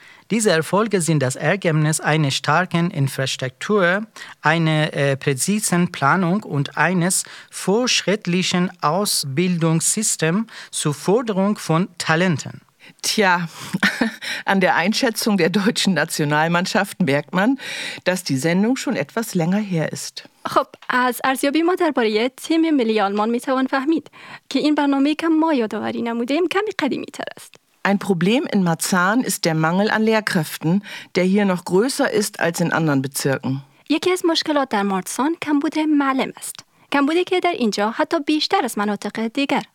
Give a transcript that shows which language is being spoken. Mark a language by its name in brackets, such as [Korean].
[German] Diese Erfolge sind das Ergebnis einer starken Infrastruktur, einer präzisen Planung und eines fortschrittlichen Ausbildungssystems zur Förderung von Talenten. Tja, an der Einschätzung der deutschen Nationalmannschaft merkt man, dass die Sendung schon etwas länger her ist. [Persian] خب، از ارزیابی ما درباره تیم ملی آلمان می توان فهمید که این برنامه که ما یادآوری نمودیم کمی قدیمی تر است. [German] Ein Problem in Marzahn ist der Mangel an Lehrkräften, der hier noch größer ist als in anderen Bezirken. [Persian] یکی از مشکلات در مارتسان کمبود معلم است. کمبودی که در اینجا حتی بیشتر از مناطق دیگر